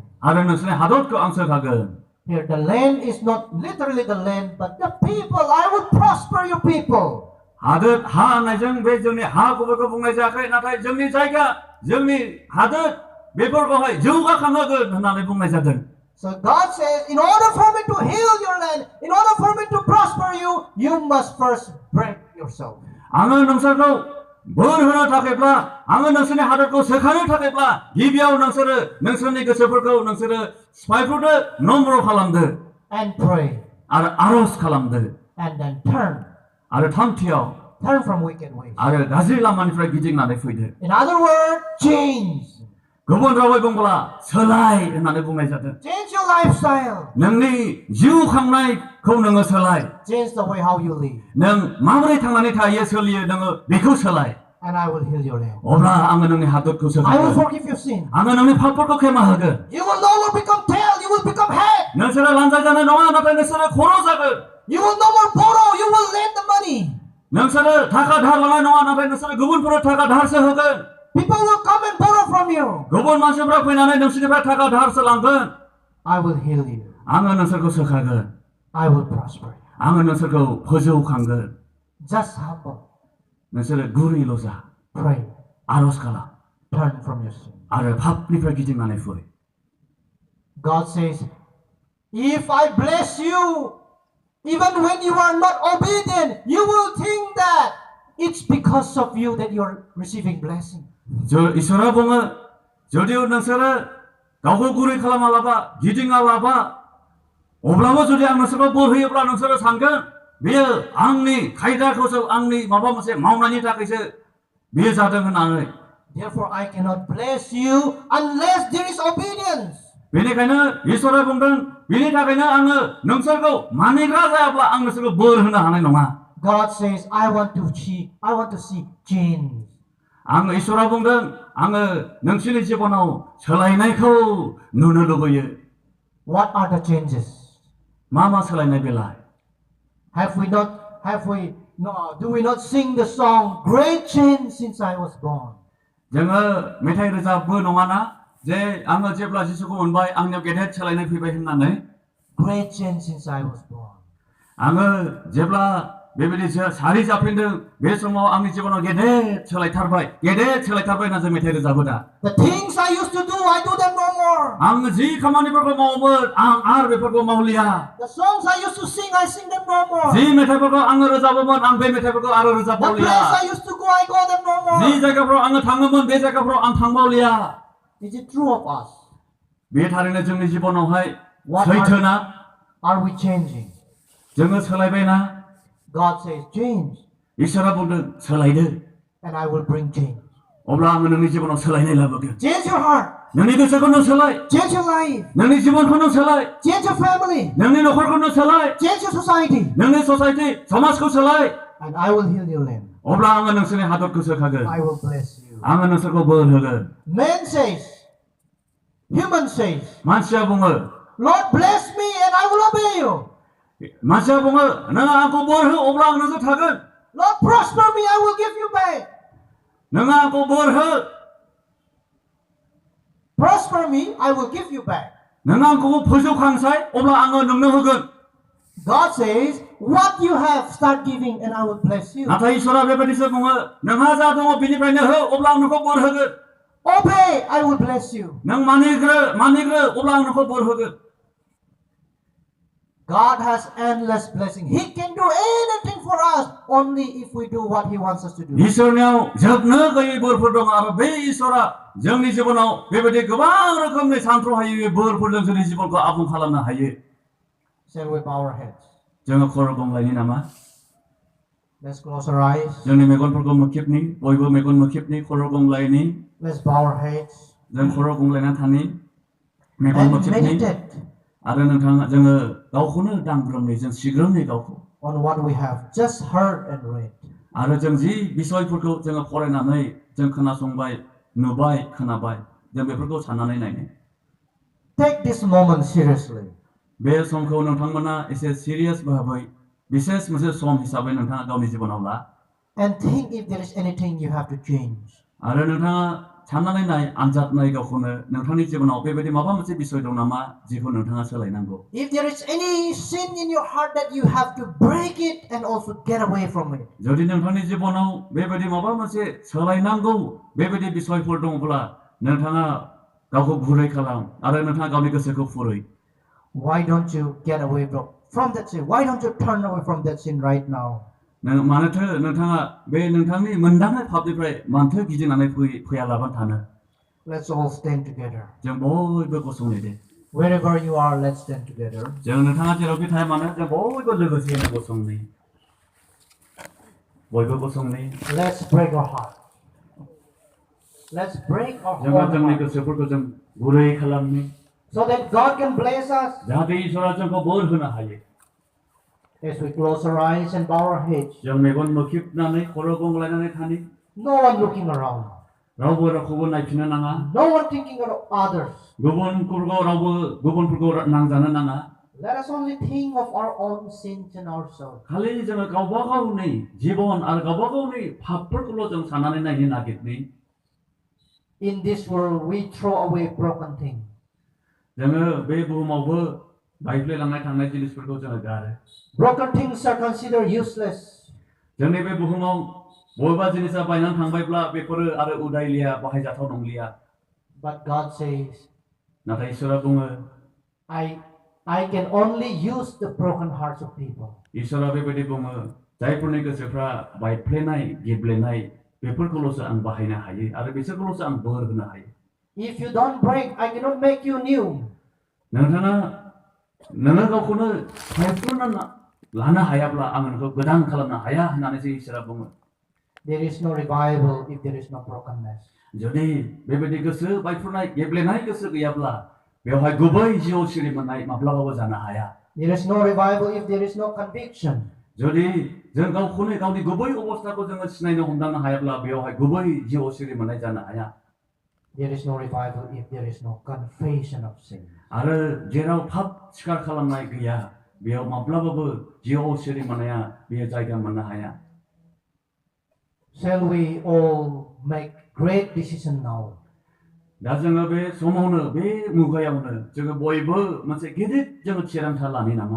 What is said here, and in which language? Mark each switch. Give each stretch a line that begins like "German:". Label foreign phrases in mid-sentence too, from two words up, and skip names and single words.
Bodo: आरो नोंसोरनि हादरखौ आं सोखागोन.
English: Here the land is not literally the land, but the people. I will prosper your people.
Bodo: हादोर हा होननायजों बे जोंनि हा गुबुनखौ बुंनाय जायाखै नाथाय जोंनि जायगा जोंनि हादोर बेफोरखौहाय जौगाखांहोगोन होननानै बुंनाय जादों.
English: So God says, in order for me to heal your land, in order for me to prosper you, you must first break yourself.
Bodo: आङो नोंसोरखौ बोर होनो थाखायब्ला आङो नोंसोरनि हादरखौ सोखानो थाखायब्ला गिबियाव नोंसोरो नोंसोरनि गोसोफोरखौ नोंसोरो सिफायफोरदो नम्र खालामदो.
English: And pray.
Bodo: आरो आरज खालामदो.
English: And then turn.
Bodo: आरो थामथियाव
English: turn from wicked ways.
Bodo: आरो गाज्रि लामानिफ्राय गिदिंनानै फैदो.
English: In other words, change.
Bodo: गुबुन रावै बुंब्ला सोलाय होननानै बुंनाय जादों
English: Change your lifestyle.
Bodo: नोंनि जिउ खांनायखौ नोङो सोलाय
English: Change the way how you live.
Bodo: नों माबोरै थांनानै थायो सोलियो नोङो बेखौ सोलाय
English: And I will heal your land.
Bodo: अब्ला आङो नोंनि हादरखौ
English: I will सोलायगोन forgive your sin.
Bodo: आङो नोंनि पापफोरखौ क्षमा होगोन
English: You will no more become tail, you will become head.
Bodo: नोंसोरो लानजाय जानाय नङा नाथाय नोंसोरो खर' जागोन
English: You will no more borrow, you will lend the money.
Bodo: नोंसोरो थाखा धार लानाय नङा नाथाय नोंसोरो गुबुनफोरनो थाखा धारसो होगोन
English: People will come and borrow from you.
Bodo: गुबुन मानसिफ्रा फैनानै नोंसोरनिफ्राय थाखा धारसो लांगोन
English: I will heal you.
Bodo: आङो नोंसोरखौ सोखागोन
English: I will prosper you.
Bodo: आङो नोंसोरखौ फोजौखांगोन
English: Just humble.
Bodo: नोंसोरो गुरैल' जा
English: Pray.
Bodo: आर'ज खालाम
English: Turn from your sin.
Bodo: आरो पापनिफ्राय गिदिंनानै फै
English: God says, if I bless you, even when you are not obedient, you will think that it's because of you that you are receiving blessing.
Bodo: इसोरा बुङो जुदि नोंसोरो गावखौ गुरै खालामालाबा गिदिङालाबा अब्लाबो जुदि आं नोंसोरखौ बोर होयोब्ला नोंसोरो सानगोन बेयो आंनि खायदाखौसो आंनि माबा मोनसे मावनायनि थाखायसो बेयो जादों होननानै
English: Therefore, I cannot bless you unless there is obedience.
Bodo: बेनिखायनो इसोरा बुंदों बेनि थाखायनो आङो नोंसोरखौ मानिग्रा जायाब्ला आं नोंसोरखौ बोर होनो हानाय नङा
English: God says, I want to see change.
Bodo: आं इसोरा बुंदों आङो नोंसोरनि जिबनाव सोलायनायखौ नुनो लुबैयो
English: What are the changes?
Bodo: मा सोलायनाय बेलाय
English: do we not sing the song, Great Change Since I Was Born?
Bodo: जोङो मेथाइ रोजाबबो नङाना जे आङो जेब्ला जिसुखौ मोनबाय आंनियाव गेदेर सोलायनाय फैबाय होननानै
English: Great change since I was born.
Bodo: आङो जेब्ला बेबायदि सारि जाफिनदों बे समाव आंनि जिबनाव गेदेर सोलायथारबाय होनना जों मेथाइ रोजाबो दा
English: The things I used to do, I do them no more.
Bodo: आं जि खामानिफोरखौ मावोमोन आं आरो बेफोरखौ मावलिया
English: The songs I used to sing, I sing them no more.
Bodo: जि मेथाइफोरखौ आङो रोजाबोमोन आं बे मेथाइफोरखौ आरो The रोजाबबावलिया
English: place I used to go, I go them no more.
Bodo: जि जायगाफ्राव आङो थाङोमोन बे जायगाफ्राव आं थांबावलिया
English: Is it true of us?
Bodo: बे थारैनो जोंनि जिबनावहाय सैथोना
English: Are we changing?
Bodo: जोङो सोलायबायना
English: God says, change,
Bodo: इसोरा बुंदों सोलायदो
English: and I will bring change.
Bodo: अब्ला आङो नोंनि जिबनाव सोलायनाय लाबोगोन
English: Change your heart.
Bodo: नोंनि गोसोखौ नों सोलाय
English: Change your life.
Bodo: नोंनि जिबनखौ नों सोलाय
English: Change your family.
Bodo: नोंनि नखरखौ नों सोलाय
English: Change your society.
Bodo: नोंनि ससाइटि समाजखौ सोलाय
English: And I will heal your land.
Bodo: अब्ला आङो नोंसोरनि हादरखौ सोखागोन
English: I will bless you.
Bodo: आङो नोंसोरखौ बोर होगोन
English: Man says, human says,
Bodo: मानसिया बुङो
English: Lord bless me and I will obey you.
Bodo: मानसिया बुङो नों आंखौ बोर हो अब्ला आं नोंजों थागोन
English: Lord prosper me, I will give you back.
Bodo: नों आंखौ बोर हो
English: Prosper me, I will give you back.
Bodo: नों आंखौ फोजौखांसाय अब्ला आङो नोंनो होगोन
English: God says, what you have, start giving and I will bless you.
Bodo: नाथाय इसोरा बेबायदिसो बुङो नोंहा जा दङ बिनिफ्रायनो हो अब्ला आं नोंखौ बोर होगोन
English: Obey, I will bless you.
Bodo: नों मानिग्रो अब्ला आं नोंखौ बोर होगोन
English: God has endless blessing. He can do anything for us only if we do what He wants us to do.
Bodo: इसोरनियाव जोबनो गैयै बोरफोर दं आरो बे इसोरा जोंनि जिबनाव बेबायदि गोबां रोखोमनि सानथ्र'हायै बोरफोरजों जोंनि जिबनखौ आबुं खालामनो हायो
English: Shall we bow our heads?
Bodo: जोङो खर' गंलायनि नामा
English: Let's close our eyes.
Bodo: जोंनि मेगनफोरखौ मोखेबनि बयबो मेगन मोखेबनि खर' गंलायनि
English: Let's bow our heads
Bodo: जों खर' गंलायना थानि मेगन and मोखेबनि
English: meditate
Bodo: आरो नोंथाङा जोङो गावखौनो दांग्रोमनि जों सिग्रोमनि गावखौ
English: on what we have just heard and read.
Bodo: आरो जों जि बिसयफोरखौ जोङो फरायनानै जों खोनासंबाय नुबाय खोनाबाय जों बेफोरखौ साननानै नायनो
English: Take this moment seriously.
Bodo: बे समखौ नोंथांमोना एसे सिरियास भाबै बिसेस मोनसे सम हिसाबै नोंथाङा गावनि जिबनाव ला
English: And think if there is anything you have to change.
Bodo: आरो नोंथाङा साननानै नाय आनजाद नाय गावखौनो नोंथांनि जिबनाव बेबायदि माबा मोनसे बिसय दं नामा जेखौ नोंथाङा सोलायनांगौ
English: If there is any sin in your heart that you have to break it and also get away from it.
Bodo: जुदि नोंथांनि जिबनाव बेबायदि माबा मोनसे सोलायनांगौ बेबायदि बिसयफोर दङब्ला नोंथाङा गावखौ गुरै खालाम आरो नोंथाङा गावनि गोसोखौ फुरै
English: Why don't you get away from that sin? Why don't you turn away from that sin right now?
Bodo: मानोथो नोंथाङा बे नोंथांनि मोनदांनाय पापनिफ्राय मानोथो गिदिंनानै फैयालाबानो थानो
English: Let's all stand together.
Bodo: जों बयबो गसंनि दे
English: Wherever you are, let's stand together.
Bodo: जों नोंथाङा जेरावखि थाया मानो जों बयबो लोगोसेनो गसंनि बयबो गसंनि
English: Let's break our heart. Let's break our
Bodo: जोङो जोंनि
English: heart
Bodo: गोसोफोरखौ जों गुरै खालामनि
English: so that God can bless us.
Bodo: जाहाथे इसोरा जोंखौ बोर होनो हायो
English: As we close our eyes and bow our heads,
Bodo: जों मेगन मोखिबनानै खर' गंग्लायनानै थानि
English: no one looking around,
Bodo: रावबो रावखौबो नायफिननो नाङा
English: no one thinking of others.
Bodo: गुबुनफोरखौ नांजानो नाङा
English: Let us only think of our own sins and ourselves.
Bodo: खालि जोङो गावबा गावनि जिबन आरो गावबा गावनि पापफोरखौल' जों साननानै नायनो नागिरनि
English: In this world, we throw away broken things.
Bodo: जोङो बे बुहुमावबो बायफ्लेलांनाय थांनाय जिनिसफोरखौ जोङो गारो
English: Broken things are considered useless.
Bodo: जोंनि बे बुहुमाव बबेबा जिनिसा बायनानै थांबायब्ला बेफोरो आरो उदायलिया बाहायजाथाव नंलिया
English: But God says,
Bodo: नाथाय इसोरा बुङो
English: I can only use the broken hearts of people.
Bodo: इसोरा बेबायदि बुङो जायफोरनि गोसोफ्रा बायफ्लेनाय गेब्लेनाय बेफोरखौल'सो आं बाहायनो हायो आरो बिसोरखौल'सो आं बोर होनो हायो
English: If you don't break, I cannot make you new.
Bodo: नोङो गावखौनो बायफ्लेना लानो हायाब्ला आं नोंखौ गोदान खालामनो हाया होननानैसो इसोरा बुङो
English: There is no revival if there is no brokenness.
Bodo: जुदि बेबायदि गोसो बायफ्लेनाय गेब्लेनाय गोसो गैयाब्ला बेवहाय गुबै जिउ सिरि मोननाय माब्लाबाबो जानो हाया
English: There is no revival if there is no conviction.
Bodo: जुदि जों गावखौनो गावनि गुबै अबस्थाखौ जोङो सिनायनो हमदांनो हायाब्ला बेवहाय गुबै जिउ सिरि मोननाय जानो हाया
English: There is no revival if there is no confession of sin.
Bodo: आरो जेराव पाप स्वीकार खालामनाय गैया बेयाव माब्लाबाबो जिउ सिरि मोननाया बेयो जायगा मोननो हाया
English: Shall we all make great decision now?
Bodo: दा जोङो बे समावनो बे मुगायावनो जोङो बयबो मोनसे गिदिर जोङो थिरांथा लानि नामा